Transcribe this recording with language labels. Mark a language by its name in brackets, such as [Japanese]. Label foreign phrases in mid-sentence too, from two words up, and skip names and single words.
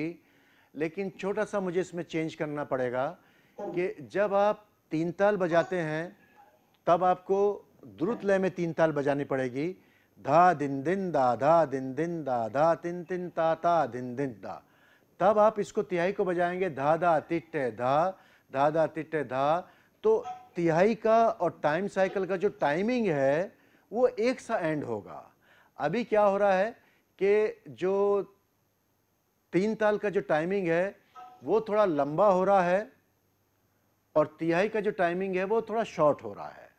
[Hindi] लेकिन छोटा सा मुझे इसमें चेंज करना पड़ेगा कि जब आप तीन ताल बजाते हैं तब आपको द्रुत लय में तीन ताल बजानी पड़ेगी। धा दिन दिन दा, धा दिन दिन दा, धा तिन तिन ता ता दिन दिन दा। तब आप इसको तिहाई को बजाएंगे धा धा तिट्टे धा, धा धा तिट्टे धा। तो तिहाई का और [English] time cycle [Hindi] का जो टाइमिंग है वो एक सा एंड होगा। अभी क्या हो रहा है कि जो तीन ताल का जो टाइमिंग है वो थोड़ा लंबा हो रहा है और तिहाई का जो टाइमिंग है वो थोड़ा शॉर्ट हो रहा है।